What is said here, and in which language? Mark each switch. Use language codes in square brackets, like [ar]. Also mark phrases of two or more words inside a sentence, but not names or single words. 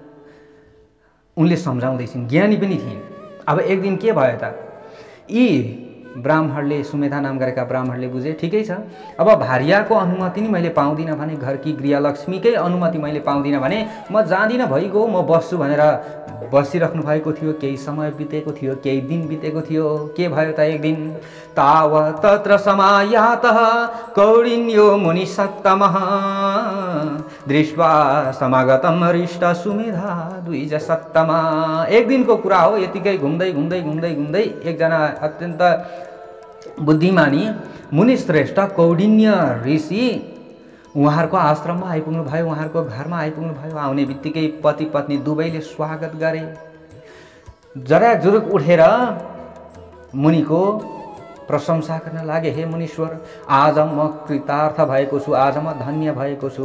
[ne] उनले सम्झाउँदैछिन्, ज्ञानी पनि थिइन्। अब एक दिन के भयो त, यी ब्राह्मणले, सुमेधा नाम गरेका ब्राह्मणले बुझे ठिकै छ, अब भार्याको अनुमति नि मैले पाउँदिनँ भने, घरकी गृहलक्ष्मीकै अनुमति मैले पाउँदिनँ भने म जाँदिनँ, भइगयो, म बस्छु भनेर बसिराख्नु भएको थियो। केही समय बितेको थियो, केही दिन बितेको थियो। के भयो त एक दिन, [sa] ताव तत्र समायातः कौडिन्यो मुनिसत्तमः दृष्ट्वा समागतम हृष्ट सुमेधा द्विज सत्तमा। [ne] एक दिनको कुरा हो। यतिकै घुम्दै घुम्दै घुम्दै घुम्दै एकजना अत्यन्त बुद्धिमानी मुनिश्रेष्ठ कौडिन्य ऋषि उहाँहरूको आश्रममा आइपुग्नु भयो, उहाँहरूको घरमा आइपुग्नु भयो। आउने बित्तिकै पति पत्नी दुवैले स्वागत गरे। जराजुरुक उठेर मुनिको प्रशंसा गर्न लागे, हे मुनीश्वर, आज म कृतार्थ भएको छु, आज म धन्य भएको छु।